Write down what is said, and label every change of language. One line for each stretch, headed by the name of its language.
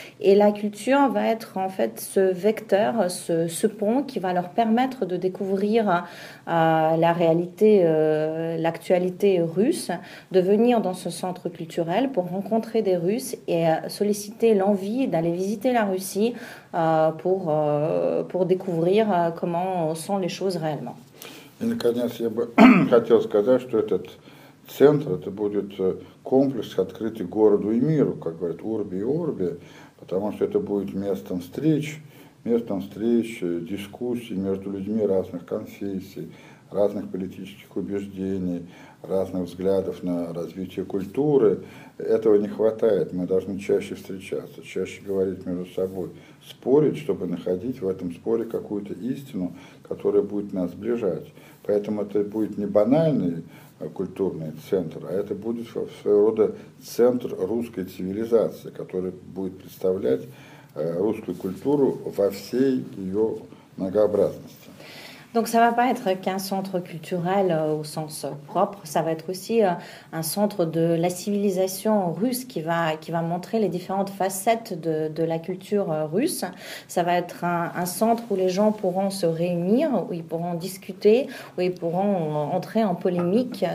French: Et la culture va être en fait ce vecteur, ce pont qui va leur permettre de découvrir la réalité, l'actualité russe, de venir dans ce centre culturel pour rencontrer des Russes et solliciter l'envie d'aller visiter la Russie pour découvrir comment sont les choses réellement.
Russian: И, наконец, я бы хотел сказать, что этот центр, это будет комплекс, открытый городу и миру, как говорят, урби и орби, потому что это будет местом встреч, дискуссий между людьми разных конфессий, разных политических убеждений, разных взглядов на развитие культуры. Этого не хватает. Мы должны чаще встречаться, чаще говорить между собой, спорить, чтобы находить в этом споре какую-то истину, которая будет нас сближать. Поэтому это будет не банальный культурный центр, а это будет своего рода центр русской цивилизации, который будет представлять русскую культуру во всей ее многообразности.
French: Donc ça ne va pas être qu'un centre culturel au sens propre, ça va être aussi un centre de la civilisation russe qui va montrer les différentes facettes de la culture russe. Ça va être un centre où les gens pourront se réunir, où ils pourront discuter, où ils pourront entrer en polémique.